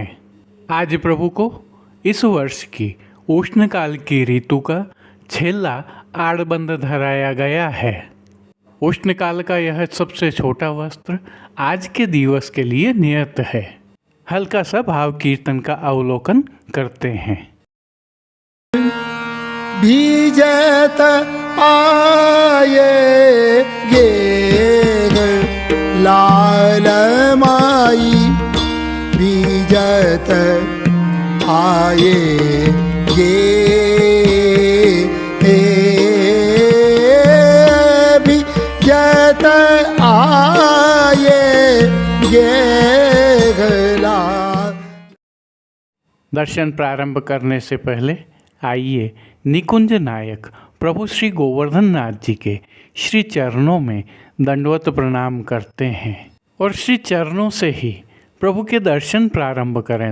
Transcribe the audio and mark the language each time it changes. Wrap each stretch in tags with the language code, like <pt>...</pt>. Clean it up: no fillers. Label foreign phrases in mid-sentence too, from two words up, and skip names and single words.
<hi>आज प्रभु को इस वर्ष की उष्णकाल की ऋतु का छेला आड़बंद धराया गया है। उष्णकाल का यह सबसे छोटा वस्त्र आज के दिवस के लिए नियत है। हल्का सा भाव कीर्तन का अवलोकन करते हैं।</hi> <bra>बीजत आये गे लाल माई बीजत आये गे बीजत आये गे लाल।</bra> <hi>दर्शन प्रारंभ करने से पहले आइए निकुंज नायक प्रभु श्री गोवर्धन नाथ जी के श्री चरणों में दंडवत प्रणाम करते हैं और श्री चरणों से ही प्रभु के दर्शन प्रारंभ करें।</hi>